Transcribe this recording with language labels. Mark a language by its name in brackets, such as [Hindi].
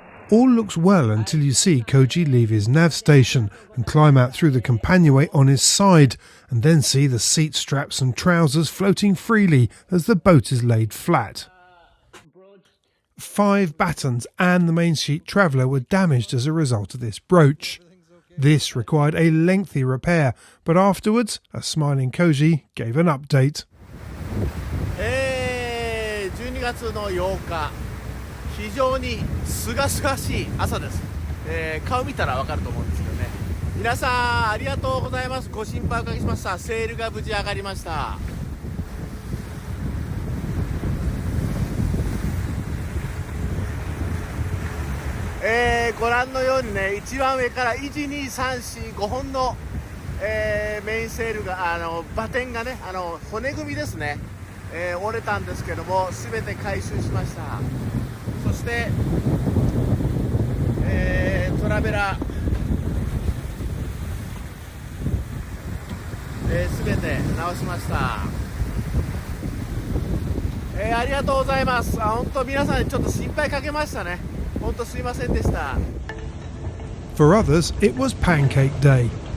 [English] All looks well until you see Koji leave his nav station and climb out through the companionway on his side, and then see the seat straps and trousers floating freely as the boat is laid flat. 5 battens and the main sheet traveller were damaged as a result of this broach. This required a lengthy repair, but afterwards, a smiling Koji gave an update. [Japanese] 12月の8日、非常に清々しい朝です。顔見たらわかると思うんですけどね。皆さんありがとうございます。ご心配おかけしました。セールが無事上がりました。ご覧のようにね、一番上から1、2、3、4、5本の、メインセールがバテンがね、骨組みですね、折れたんですけども全て回収しました。そして、トラベラ全て直しました。ありがとうございます。本当皆さんにちょっと心配かけましたね。本当すいませんでした。 [English] For others, it was pancake day.